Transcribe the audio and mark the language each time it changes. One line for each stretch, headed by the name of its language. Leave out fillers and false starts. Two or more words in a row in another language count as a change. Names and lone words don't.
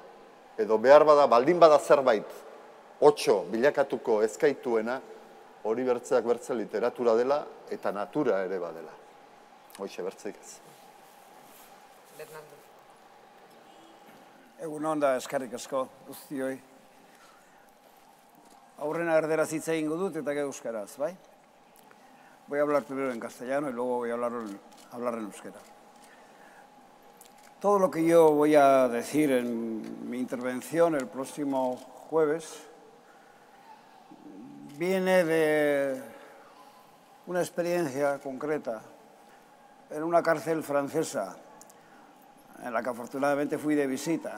Basque: Edo behar bada, baldin bada zerbait, otso bilakatuko ez gaituena, hori bertzeak bertze literatura dela eta natura ere badela. Hoxe bertzeik ez. Bernardo. Egun onda eskerrik asko guztioi. Aurrena erderaz hitz egingo dut eta gero euskaraz, bai?
Spanish: Voy a hablar primero en castellano y luego voy a hablar en euskera. Todo lo que yo voy a decir en mi intervención el próximo jueves viene de una experiencia concreta en una cárcel francesa en la que afortunadamente fui de visita.